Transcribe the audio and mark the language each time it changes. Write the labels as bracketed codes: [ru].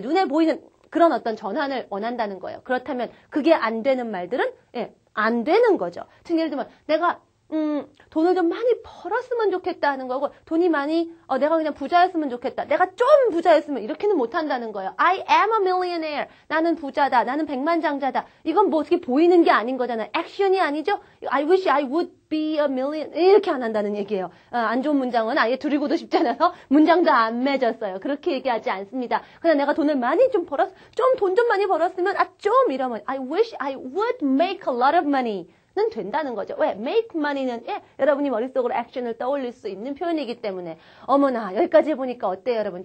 [ko] 눈에 보이는 그런 어떤 전환을 원한다는 거예요. 그렇다면 그게 안 되는 말들은 안 되는 거죠. 즉 예를 들면 내가 돈을 좀 많이 벌었으면 좋겠다 하는 거고 돈이 많이 내가 그냥 부자였으면 좋겠다. 내가 좀 부자였으면 이렇게는 못한다는 거예요. [en] I am a millionaire. [ko] 나는 부자다. 나는 백만장자다. 이건 뭐 어떻게 보이는 게 아닌 거잖아요. 액션이 아니죠. [en] I wish I would be a million [ko] 이렇게 안 한다는 얘기예요. 안 좋은 문장은 아예 두리고도 쉽지 않아서 문장도 안 맺었어요. 그렇게 얘기하지 않습니다. 그냥 내가 돈을 많이 좀 돈 좀 많이 벌었으면 좀 이러면 [en] I wish I would make a lot of money. [ko] 는 된다는 거죠. 왜? [en] make money [ko] 는 여러분이 머릿속으로 액션을 떠올릴 수 있는 표현이기 때문에 어머나 여기까지 해보니까 어때요 여러분?